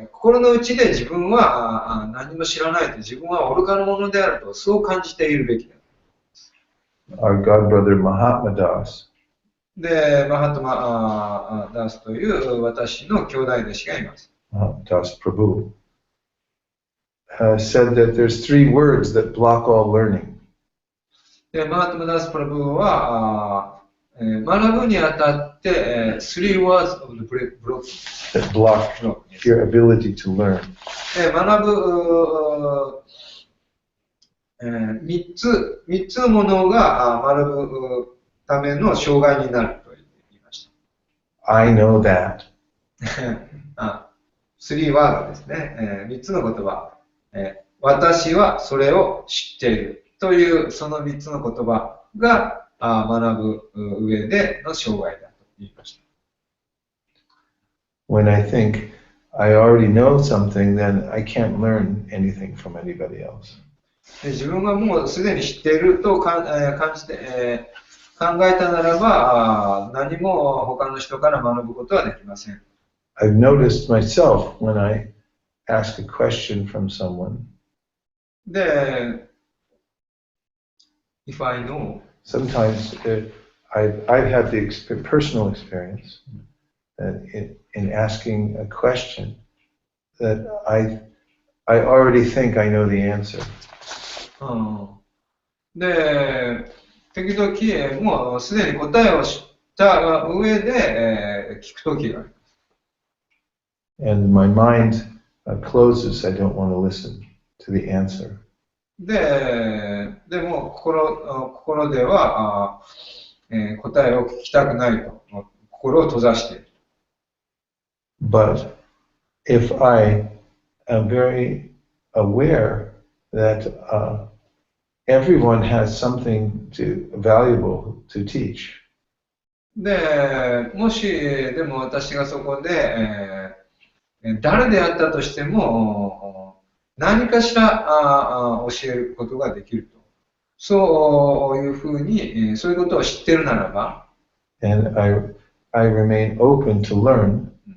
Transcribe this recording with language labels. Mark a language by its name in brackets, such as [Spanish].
[Japanese] で、心の内で自分は何も知らないと、自分は愚か者であると、そう感じているべきだ。 [English] Our god brother Mahatma Das [Japanese] で、マハトマダースという私の兄弟弟子がいます。 [English] Das Prabhu said that there's 3 words that block all learning. [Japanese] で、マハトマダースプラブは学ぶにあたって、 [English] 3 words of the block that block your ability to learn. [Japanese] 学ぶ三つのものが学ぶための障害になると言いました。 [English] I know that. [Japanese] 3ワードですね。三つの言葉。私はそれを知っているというその三つの言葉が学ぶ上での障害だと言いました。 [English] When I think I already know something, then I can't learn anything from anybody else. [Japanese] 自分がもうすでに知っていると感じて、考えたならば何も他の人から学ぶことはできません。 [English] I've noticed myself when I ask a question from someone. で、if I know, sometimes I've had the personal experience that in asking a question that I already think I know the answer. [Japanese] で、時々もうすでに答えを知った上で、聞くときがあります。 [English] And my mind closes. I don't want to listen to the answer. [Japanese] でも心では答えを聞きたくないと心を閉ざしている。 [English] But if I am very aware that everyone has something valuable to teach. [Japanese] で、もしでも私がそこで、誰であったとしても何かしら教えることができると。そういうふうに、そういうことを知っているならば。 [English] And I remain open to learn.